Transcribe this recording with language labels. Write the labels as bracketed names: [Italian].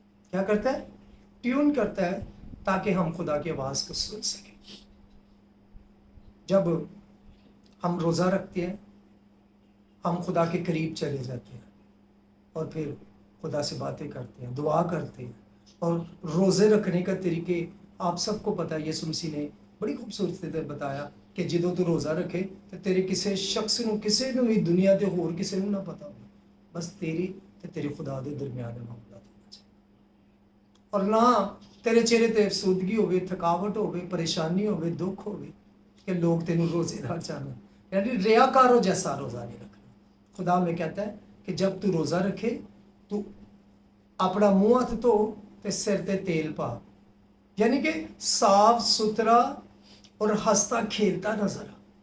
[Urdu] کیا کرتا ہے؟ ٹیون کرتا ہے تاکہ ہم خدا کی آواز کو سن سکیں. جب ہم روزہ رکھتے ہیں ہم خدا کے قریب چلے جاتے ہیں اور پھر خدا سے باتیں کرتے ہیں، دعا کرتے ہیں. اور روزے رکھنے کا طریقے آپ سب کو پتہ ہے. یسوع مسیح نے بڑی خوبصورتی سے بتایا کہ [Punjabi] جدوں تو روزہ رکھے تو تیرے کسی شخص نو، کسی نو بھی دنیا دے ہور کسی نو نہ پتا ہو، بس تیری تے تیرے خدا دے درمیان معاملہ ہونا چاہیے. اور نہ تیرے چہرے تے افسردگی ہوئے، تھکاوٹ ہوئے، پریشانی ہوئے، دکھ ہوئے کہ لوگ تینوں روزے دار جانا. [Urdu] یعنی ریاکاروں جیسا روزہ نہیں رکھنا. خدا میں کہتا ہے کہ جب تو روزہ رکھے تو اپنا منہ ہاتھ [Punjabi] دھو تے سر تے تیل پا، [Urdu] یعنی کہ صاف ستھرا اور ہنستا کھیلتا نظر آ.